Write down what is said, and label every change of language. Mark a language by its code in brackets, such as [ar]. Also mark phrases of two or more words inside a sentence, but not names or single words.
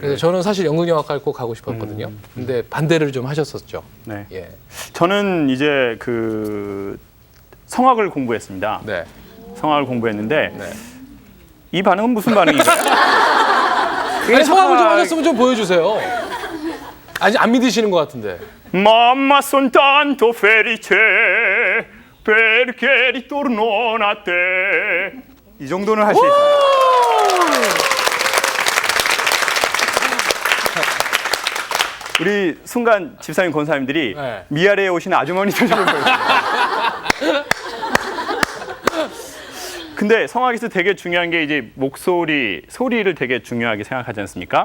[ko] 그래서 저는 사실 연극영화과를 꼭 가고 싶었거든요. 근데 반대를 좀 하셨었죠. 네. 예. 저는 이제 성악을 공부했습니다. 네. 성악을 공부했는데 네. 이 반응은 무슨 반응인가요? 아니, 성악을 좀 하셨으면 좀 보여주세요. 아직 안 믿으시는 것 같은데. [it] Mamma son tanto felice perché ritorno a te. [ko] 이 정도는 할 수 있습니다. 우리 순간 집사님 권사님들이 네. 미아래에 오신 아주머니들처럼 보였습니다. 근데 성악에서 되게 중요한 게 이제 목소리, 소리를 되게 중요하게 생각하지 않습니까?